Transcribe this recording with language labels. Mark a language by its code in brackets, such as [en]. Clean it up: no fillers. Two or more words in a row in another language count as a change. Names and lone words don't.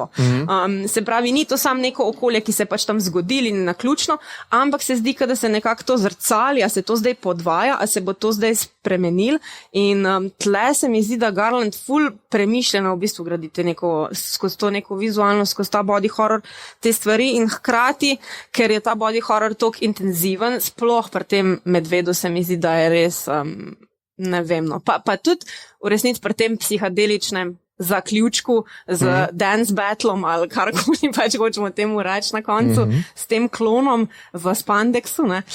[sl] Se pravi, ni to samo neko okolje, ki se pač tam zgodili naključno, ampak se zdi, da se nekako to zrcali, a se to zdaj podvaja, a se bo to zdaj spremenil in tle se mi zdi, da Garland ful premišljeno v bistvu gradi skozi to neko vizualno, skozi ta [en] body horror [sl] te stvari in hkrati, ker je ta [en] body horror [sl] toliko intenziven, sploh pri tem medvedu se mi zdi, da je res ne vem, no. Pa tudi v resnici pri tem psihadeličnem zaključku z [en] dance battlom [sl] ali karkoli pač hočemo temu reči na koncu, s tem klonom v spandeksu, ne.